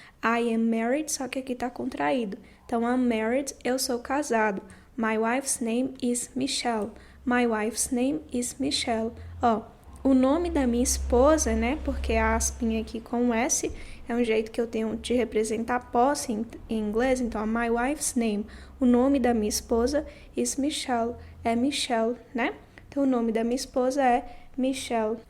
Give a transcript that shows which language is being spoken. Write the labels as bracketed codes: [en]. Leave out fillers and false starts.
[en] I am married, [pt] só que aqui tá contraído. Então, [en] I'm married, [pt] eu sou casado. [en] My wife's name is Michelle. [pt] Ó, o nome da minha esposa, né? Porque a aspinha aqui com S é um jeito que eu tenho de representar posse em inglês. Então, [en] my wife's name. [pt] O nome da minha esposa [en] is Michelle. [pt] É Michelle, né? Então, o nome da minha esposa é Michelle.